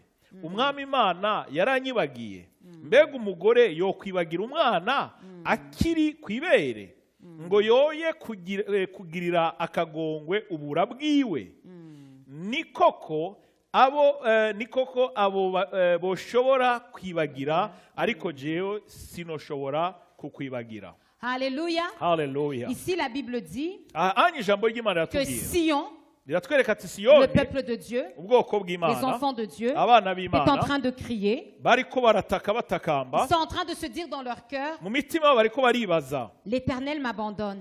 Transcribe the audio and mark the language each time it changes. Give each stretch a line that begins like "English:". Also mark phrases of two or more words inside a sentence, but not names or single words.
Rundi: umwami Imana yaranyibagiye mbega umugore yo kwibagira umwana akiri kwibere ngo yoye kugirira akagongwe ubura bwiwe nikoko abo boshobora kwibagira ariko jewe sinoshobora kukwibagira.
French: Alléluia. Alléluia. Ici la Bible dit que Sion, le peuple de Dieu, les enfants de Dieu, est en train de crier. Ils sont en train de se dire dans leur cœur, l'Éternel m'abandonne.